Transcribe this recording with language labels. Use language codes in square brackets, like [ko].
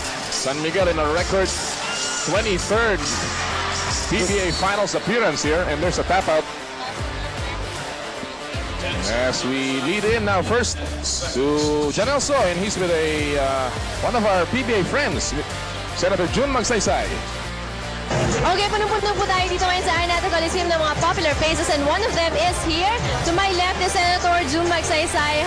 [en] San Miguel in a record 23rd PBA Finals appearance here, and there's a tap out. As we lead in now first to Janelso, and he's with one of our PBA friends, Senator June Magsaysay. [tl] Okay, punong-puno po tayo dito ngayon sa Araneta Coliseum ng mga popular faces, [en] and one of them is here. To my left is Senator June Magsaysay.